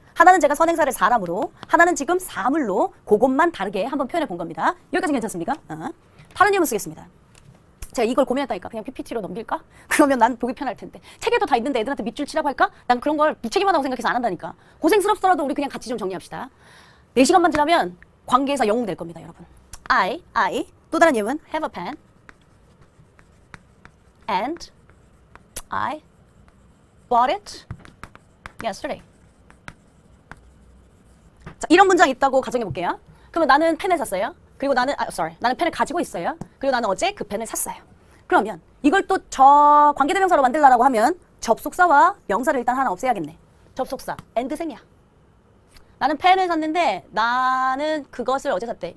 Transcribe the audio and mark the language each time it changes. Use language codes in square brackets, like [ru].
[ko] 하나는 제가 선행사를 사람으로, 하나는 지금 사물로 그것만 다르게 한번 표현해 본 겁니다. 여기까지 괜찮습니까? 다른 예문 쓰겠습니다. 제가 이걸 고민했다니까. 그냥 PPT로 넘길까? 그러면 난 보기 편할 텐데. 책에도 다 있는데 애들한테 밑줄 치라고 할까? 난 그런 걸 무책임하다고 생각해서 안 한다니까. 고생스럽더라도 우리 그냥 같이 좀 정리합시다. 4시간만 지나면 관계에서 영웅 될 겁니다, 여러분. [en] I. [ko] 또 다른 예문. [en] Have a pen. And I bought it yesterday. [ko] 자, 이런 문장이 있다고 가정해 볼게요. 그러면 나는 펜을 샀어요. 그리고 나는 나는 펜을 가지고 있어요. 그리고 나는 어제 그 펜을 샀어요. 그러면 이걸 또 저 관계대명사로 만들라고 하면 접속사와 명사를 일단 하나 없애야겠네. 접속사 and 생략. 나는 펜을 샀는데 나는 그것을 어제 샀대.